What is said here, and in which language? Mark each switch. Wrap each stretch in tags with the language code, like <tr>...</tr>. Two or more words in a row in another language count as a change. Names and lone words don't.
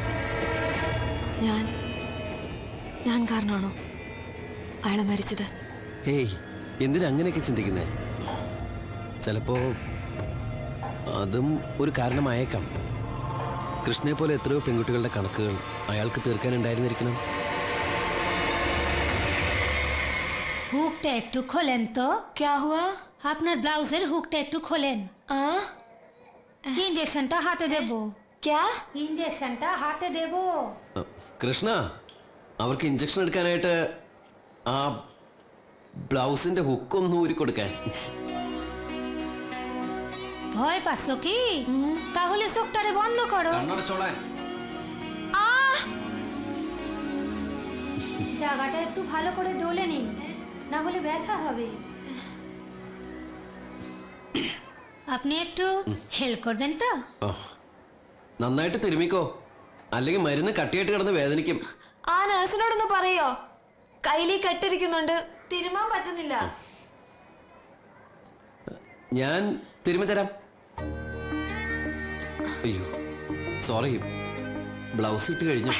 <ml>ഞാൻ കാരണമാണോ അയാളെ മരിച്ചത്? ഏയ്, എന്തിനാ അങ്ങനെയൊക്കെ ചിന്തിക്കുന്നേ? ചിലപ്പോ അതും ഒരു കാരണമായേക്കാം. കൃഷ്ണനെ പോലെ എത്രയോ പെൺകുട്ടികളുടെ കണക്കുകൾ അയാൾക്ക് തീർക്കാനുണ്ടായിരുന്നിരിക്കണം.</ml> <bn>হুকটা একটু খোলেন তো।</bn> <hi>क्या हुआ?</hi> <bn>আপনার ব্লাউজের হুকটা একটু খোলেন। ইনজেকশনটা হাতে দেব।</bn> <hi>क्या?</hi> <bn>ইনজেকশনটা হাতে দেব।</bn> <ml>കൃഷ്ണ, അവർക്ക് ഇഞ്ചക്ഷൻ എടുക്കാനായിട്ട് ആ ബ്ലൗസിന്റെ ഹുക്കൊന്ന് ഊരി കൊടുക്കാൻ.</ml> <bn>ভয় পাচ্ছ কি? তাহলে চোখটারে বন্ধ করো।</bn> <ml>കണ്ണടച്ചോളാൻ.</ml> <bn>জায়গাটা একটু ভালো করে ডলে নিন, না হলে ব্যথা হবে। আপনি একটু হেল্প করবেন তো?</bn> <ml>നന്നായിട്ട് തിരുമിക്കോ, അല്ലെങ്കിൽ മരുന്ന് കട്ടിയായിട്ട് കിടന്ന് വേദനിക്കും. ആ നഴ്സിനോടൊന്ന് പറയോ, കയ്യിലീ കെട്ടിരിക്കുന്നുണ്ട്, തിരുമാൻ പറ്റുന്നില്ല. ഞാൻ തിരുമ്മി തരാം. അയ്യോ സോറി, ബ്ലൗസ് ഇട്ട് കഴിഞ്ഞു.</ml>